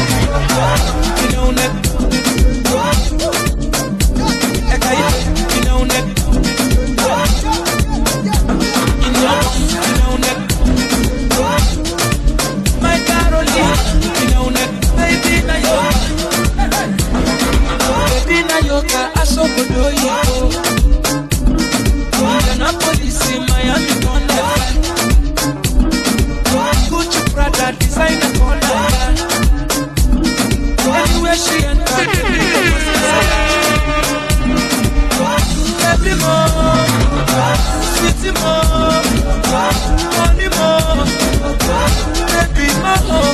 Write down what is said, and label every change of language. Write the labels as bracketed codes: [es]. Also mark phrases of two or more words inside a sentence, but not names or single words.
[en] You know that. You know that. My Caroline, you know that. [ln] Baby na yoka, baby na yoka, asobodo yoko. [en] Indianapolis, Miami, Connecticut. Gucci, Prada, designer, Connecticut. Anywhere she enter, baby more, sweetie more, money more, baby more.